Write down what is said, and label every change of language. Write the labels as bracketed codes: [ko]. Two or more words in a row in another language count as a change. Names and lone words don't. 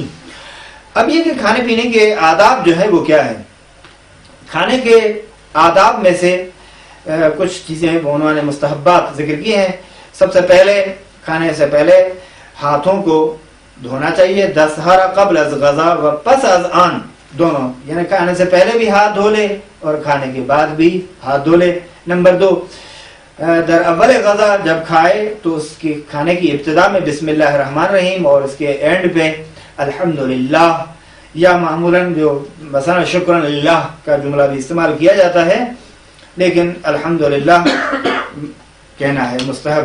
[ur] اب یہ کہ کھانے پینے کے آداب جو ہے وہ کیا ہے؟ کھانے کے آداب میں سے کچھ چیزیں انہوں نے مستحبات ذکر کی ہیں۔ سب سے پہلے کھانے سے پہلے ہاتھوں کو دھونا چاہیے، [fa] دستہارا قبل از غذا و پس از آن، [ur] دونوں، یعنی کھانے سے پہلے بھی ہاتھ دھو لے اور کھانے کے بعد بھی ہاتھ دھو لے۔ نمبر 2، [fa] در اول غذا [ur] جب کھائے تو اس کی کھانے کی ابتدا میں [ar] بسم اللہ الرحمن الرحیم [ur] اور اس کے اینڈ پہ الحمدللہ، یا معمولاً جو مثلا [ar] شکرا للہ [ur] کا جملہ بھی استعمال کیا جاتا ہے، لیکن الحمدللہ کہنا ہے، مستحب ہے۔